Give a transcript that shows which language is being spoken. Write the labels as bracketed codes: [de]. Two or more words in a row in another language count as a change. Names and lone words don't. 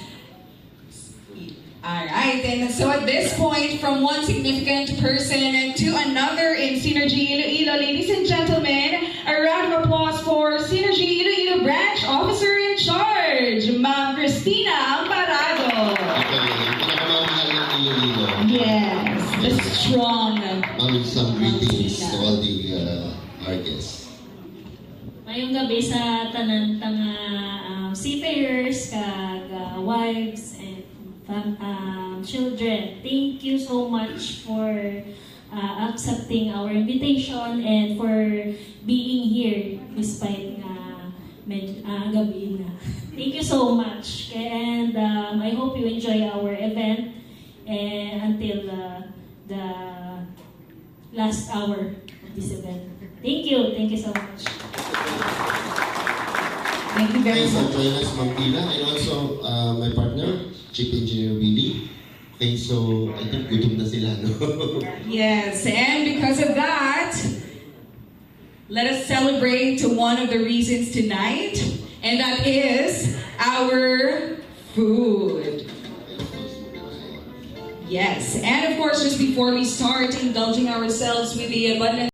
[en] Alright, and so at this point, from one significant person to another in Synergy Iloilo, ladies and gentlemen, a round of applause for Synergy Iloilo Branch Officer in Charge, Ma'am Cristina Amparado. Yes, the strong. Ma'am, some greetings to all the our guests. [hil] Mayong gabi sa tanan tanga seafarers, kag wives, [en] and children. Thank you so much for accepting our invitation and for being here despite [hil] gabi na. [en] Thank you so much. And I hope you enjoy our event until the last hour of this event. Thank you. Thank you so much. Thank you very Thanks much. for joining us, Ma'am Pila, and also my partner, Chief Engineer Willie. Okay, so I think [hil] gutom na sila, no? [en] Yes, and because of that, let us celebrate to one of the reasons tonight, and that is our food. Yes, and of course, just before we start indulging ourselves with the abundant